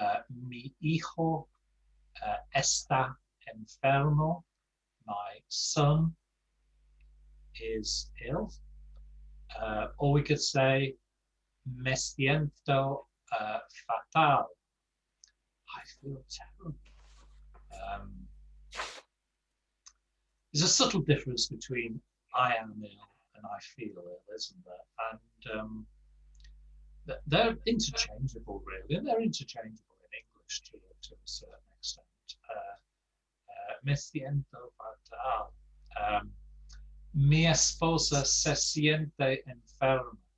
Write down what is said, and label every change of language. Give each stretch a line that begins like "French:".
Spanish: Mi hijo está enfermo,
English: my son is ill. Or we could say
Spanish: me siento fatal,
English: I feel terrible. There's a subtle difference between I am ill and I feel ill, isn't there? And they're interchangeable, really, and they're interchangeable in English to a certain extent.
Spanish: Me siento fatal. Mi esposa se siente enferma.